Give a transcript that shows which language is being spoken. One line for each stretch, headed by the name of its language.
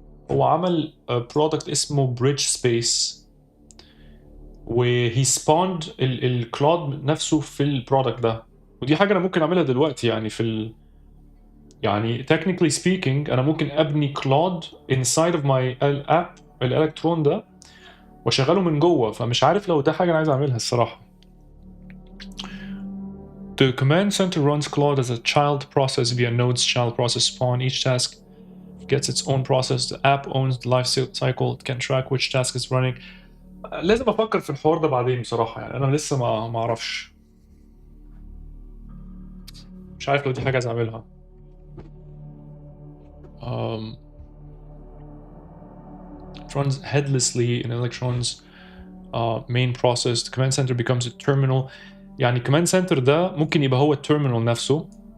Arabic: هو عمل برودكت اسمه بريدج سبيس، وهي سبوند الكلاود نفسه في البرودكت ده. ودي حاجه انا ممكن اعملها دلوقتي يعني يعني
English: technically speaking
Arabic: انا ممكن ابني كلاود
English: inside of my app
Arabic: الالكترون ده واشغله من جوه. فمش عارف لو ده حاجه انا عايز اعملها الصراحه.
English: The command center runs Claude as a child process via node's child process spawn. Each task gets its own process. The app owns the life cycle. It can track which task is running.
Arabic: لازم افكر في الحوار ده بعدين بصراحه، يعني انا لسه ما اعرفش. مش عارف لو دي حاجه عايز اعملها.
English: It runs headlessly in Electron's main process. The command center becomes a terminal.
Arabic: يعني command center ده ممكن يبقى هو التيرمينال نفسه.